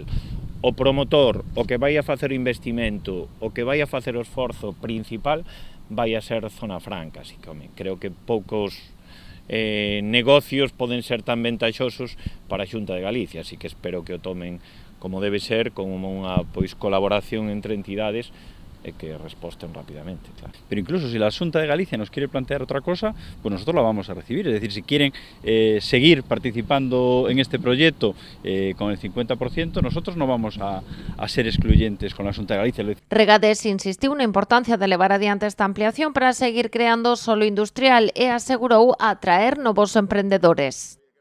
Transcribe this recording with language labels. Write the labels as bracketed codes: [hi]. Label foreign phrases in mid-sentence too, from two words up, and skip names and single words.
[gl] O promotor, o que vai a facer o investimento, o que vai a facer o esforzo principal, vai a ser Zona Franca, así que, creo que poucos negocios poden ser tan ventaxosos para a Xunta de Galicia, así que espero que o tomen como debe ser, como unha colaboración entre entidades e que resposten rápidamente, claro. [es] Pero incluso si la Xunta de Galicia nos quiere plantear otra cosa, pues nosotros la vamos a recibir. Es decir, si quieren seguir participando en este proyecto con el 50%, nosotros no vamos a ser excluyentes con la Xunta de Galicia. [gl] Regades insistiu na importancia de levar adiante esta ampliación para seguir creando solo industrial e asegurou atraer novos emprendedores.